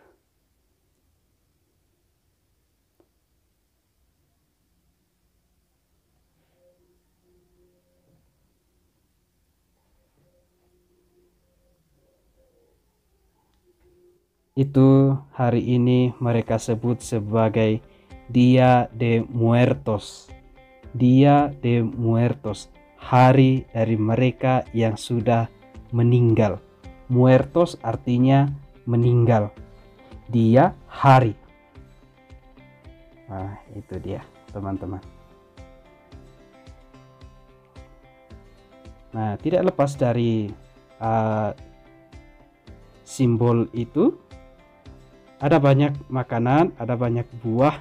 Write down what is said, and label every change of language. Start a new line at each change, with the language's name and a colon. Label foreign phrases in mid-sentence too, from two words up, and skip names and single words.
Indonesian: Itu hari ini mereka sebut sebagai Dia de Muertos. Dia de Muertos, hari dari mereka yang sudah meninggal. Muertos artinya meninggal. Dia hari. Nah, itu dia, teman-teman. Nah, tidak lepas dari simbol itu, ada banyak makanan, ada banyak buah.